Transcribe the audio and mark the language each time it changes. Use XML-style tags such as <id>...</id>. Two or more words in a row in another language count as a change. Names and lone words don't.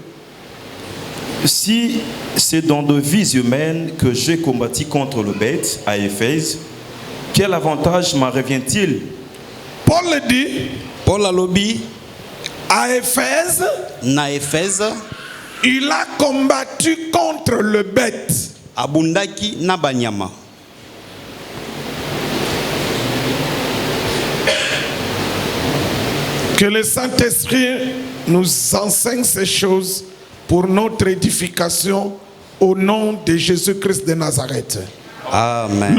<fr>Si c'est dans de vies humaines que j'ai combattu contre le bête à Éphèse, quel avantage m'en revient-il? Paul le dit. Paul</fr> <ln>a lobby</ln> <fr>à Éphèse, il a combattu contre le bête.</fr> <ln>Abundaki na banyama.</ln> <fr>Que le Saint-Esprit nous enseigne ces choses pour notre édification au nom de Jésus-Christ de Nazareth. Amen.</fr>